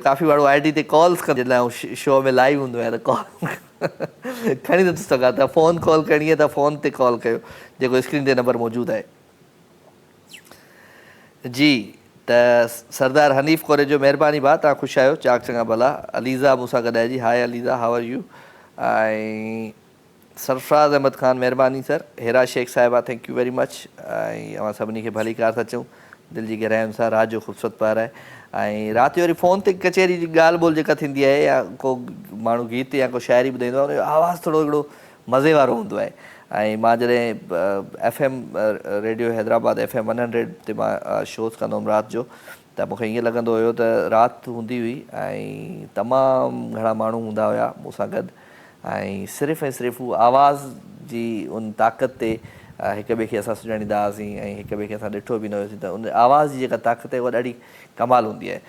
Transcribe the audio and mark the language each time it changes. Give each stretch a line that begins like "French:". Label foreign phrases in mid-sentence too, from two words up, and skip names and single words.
Sindhi: काफ़ी माण्हू ID ते कॉल्स कंदे लाइ शो में लाइव हूंदो आहे त कॉल खणी नथो सघां, त फ़ोन कॉल करणी आहे त फ़ोन ते कॉल कयो, जेको स्क्रीन ते नंबर मौजूदु आहे जी। त सरदार हनीफ़ कोरे जो महिरबानी भाउ, तव्हां ख़ुशि आहियो, चाक चङा भला। अलीज़ा मूंसां गॾु आहे जी, हाय अलीज़ा,
English: How are you.
Sindhi: ऐं सरफराज़ अहमद ख़ान महिरबानी सर। हेरा शेख साहिबा
English: thank you very much.
Sindhi: ऐं अवां सभिनी खे भली कार था चऊं दिलि जी गहराइयुनि सां। राति जो ख़ूबसूरत पहर आहे, ऐं राति जो वरी फ़ोन ते कचेरी जी ॻाल्हि ॿोल जेका थींदी आहे, या को माण्हू गीत या को शाइरी ॿुधाईंदो आहे, उनजो आवाज़ु थोरो हिकिड़ो मज़े वारो हूंदो आहे। ऐं मां जॾहिं FM रेडियो हैदराबाद FM 100 ते मां शोज़ कंदो हुउमि राति जो, त मूंखे ईअं लॻंदो हुयो त राति हूंदी हुई ऐं तमामु घणा माण्हू हूंदा हुया मूंसां गॾु, ऐं सिर्फ़ु ऐं सिर्फ़ु उहा आवाज़ जी उन ताक़त ते हिक ॿिए खे असां सुञाणींदा हुआसीं, ऐं हिक ॿिए खे असां ॾिठो बि न हुयोसीं, त उन आवाज़ जी जेका ताक़त आहे उहा ॾाढी कमाल हूंदी आहे।